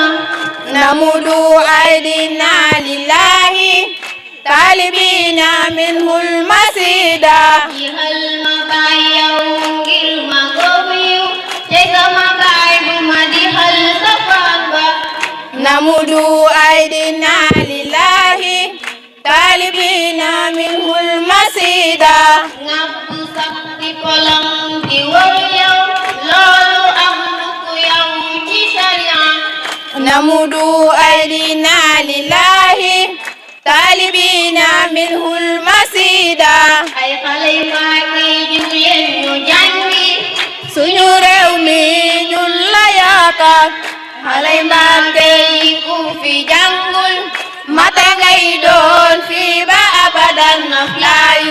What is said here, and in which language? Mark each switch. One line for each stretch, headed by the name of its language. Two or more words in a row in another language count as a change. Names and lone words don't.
Arabic: نمد أيدينا لله طالبين منه المزيد
Wolof: jihal ma baay yow ngir ma góob yu jega ma baay bu ma di xal safaan ba
Arabic: نمد أيدينا لله طالبين منه المزيد
Wolof: ngàbb sax di kolam di wër yow loolu am lu ko yow ci sharia
Arabic: نمد أيدينا لله طالبين منه المزيد
Wolof: ay xale yu Mbàkke jug leen ñu jàngi suñu réew mi ñun la yaakaar xale Mbàkke yi ku fi jàngul mata ngay doon fii ba abadan naflaayu